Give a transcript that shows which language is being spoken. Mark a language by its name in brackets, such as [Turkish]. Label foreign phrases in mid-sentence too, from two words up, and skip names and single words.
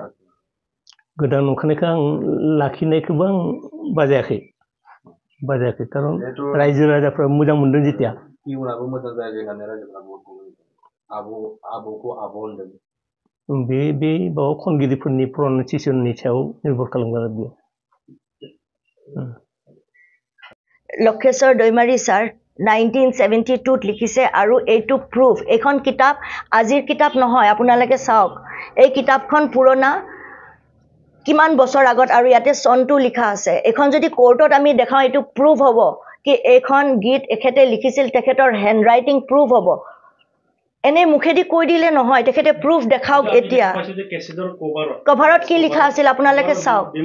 [Bodo] गोदान ओंखारनायखौ आं लाखिनायखौबो आं बाजायाखै खारन रायजो राजाफ्रा मोजां मोनदों जेतिया इयुनाबो मोजां जायो होननानै रायजोफ्रा आबौखौ आब' होनदों बे बाव खनगिरिफोरनि प्रनाउन्सिएसननि सायाव निर्भर खालामगोन आरो बेयो [Assamese] লক্ষেশ্বৰ দৈমাৰী ছাৰ 1972 লিখিছে আৰু এইটো প্ৰুফ এইখন কিতাপ আজিৰ কিতাপ নহয় আপোনালোকে চাওক এই কিতাপখন পুৰণা কিমান বছৰ আগত আৰু ইয়াতে চনটো লিখা আছে এখন যদি কোৰ্টত আমি দেখাও এইটো প্ৰুফ হ'ব কি এইখন গীত এখেতে লিখিছিল তেখেতৰ [English] handwriting proof [Assamese] হ'ব এনে মুখেদি কৈ দিলে নহয় তেখেতে প্ৰুফ দেখাওক এতিয়া কভাৰত কি লিখা আছিল আপোনালোকে চাওক